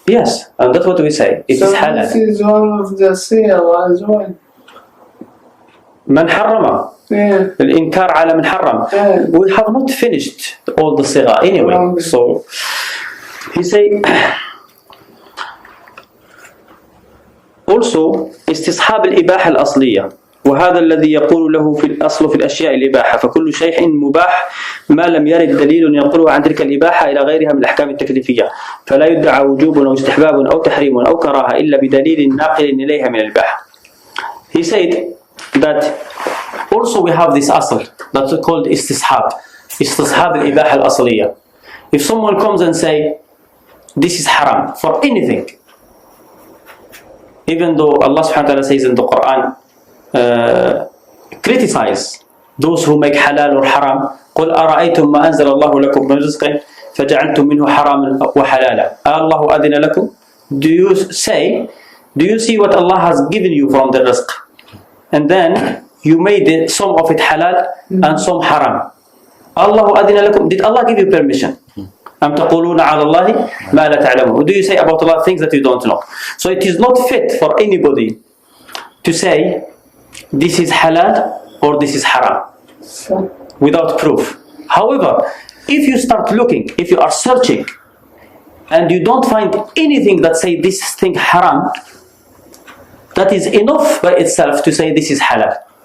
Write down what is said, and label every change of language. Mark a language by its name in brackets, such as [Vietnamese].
[English] yes, and that's what we say, it So is halal. this is one of the seal as well. [Arabic] من حرم [English] Yeah. [Arabic] الإنكار على من حرم. [English] We have not finished all the صيغة anyway, so he say also [Arabic] استصحاب الإباحة الأصلية، وهذا الذي يقول له في الأصل في الأشياء الإباحة، فكل شيء مباح ما لم يرد دليل ينقله عن تلك الإباحة إلى غيرها من الأحكام التكليفية، فلا يدعى وجوب أو استحباب أو تحريم أو كراهة إلا بدليل ناقل إليها من الإباحة. [English] He said that also we have this asl that's called istisḥāb, istisḥāb al-Ibāḥa al-Aṣliyyah. If someone comes and say this is haram for anything, even though Allah subhanahu wa ta'ala says in the Quran, criticize those who make halal or haram. [Arabic] قل أرأيتم ما أنزل الله لكم من رزق فجعلتم منه حراما وحلالا الله أذن لكم. [English] Do you see what Allah has given you from the rizq, and then you made it, some of it halal and some haram. [Arabic] Allah أذن لكم. [English] Did Allah give you permission? [Arabic] أم تقولون على الله ما لا تعلمون. [English] What do you say about Allah things that you don't know? So it is not fit for anybody to say this is halal or this is haram without proof. However, if you start looking, if you are searching and you don't find anything that say this thing haram, that is enough by itself to say this is halal.